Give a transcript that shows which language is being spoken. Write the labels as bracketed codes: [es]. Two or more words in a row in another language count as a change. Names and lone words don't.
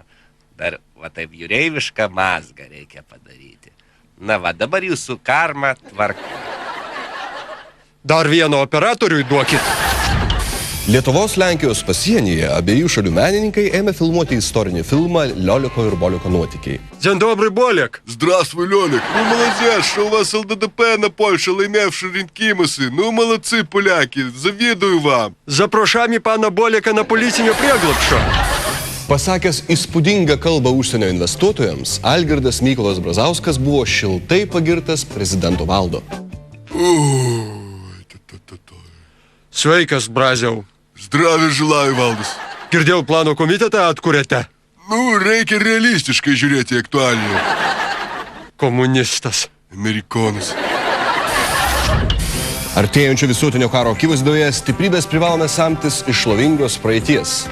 [lt] Dar va taip jūreivišką mazgą reikia padaryti. Na va, dabar jūsų karma tvarka. Dar vieno operatoriui duokit. Lietuvos Lenkijos pasienyje abiejų šalių menininkai ėmė filmuoti istorinį filmą Lioliko ir Boliko nuotykiai. [pl] Dzień dobry, Bolek. [ru] Здравствуй, Лёлик. Ну, молодец, что у вас ЛДДП на Польше, [lt] laimėję rinkimus. [ru] Ну, молодцы, поляки, завидую вам. [pl] Zaproszamy pana Boleka na [lt] policinio prieglobsčio. Pasakęs įspūdingą kalbą užsienio investuotojams, Algirdas Mykolas Brazauskas buvo šiltai pagirtas prezidento valdo. Sveikas, Braziau. [ru] Здравия желаю, Valdas. [lt] Girdėjau, plano komitetą atkūrėte. Nu, reikia realistiškai žiūrėti į aktualiją. Komunistas. Amerikonas. Artėjančio visuotinio karo akivaizdoje stiprybės privalome semtis iš šlovingos praeities.